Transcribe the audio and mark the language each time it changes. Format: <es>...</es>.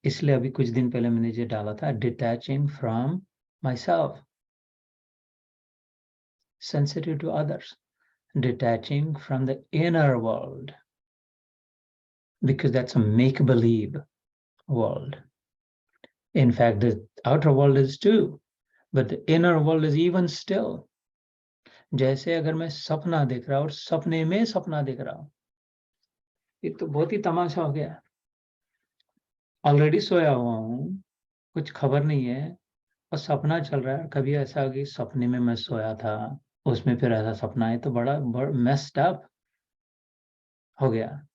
<hi>इसलिए अभी कुछ दिन पहले मैंने जो डाला था,</hi> <en>Detaching from myself, sensitive to others, detaching from the inner world, because that's a make-believe world. In fact, the outer world is too, but the inner world is even still.</en> <hi>जैसे अगर मैं सपना देख रहा हूँ और सपने में सपना देख रहा हूँ, ये तो बहुत ही तमाशा हो गया। ऑलरेडी सोया हुआ हूँ, कुछ खबर नहीं है, और सपना चल रहा है। कभी ऐसा कि सपने में मैं सोया था, उसमें फिर ऐसा सपना है, तो बड़ा मेस्ड अप हो गया।</hi>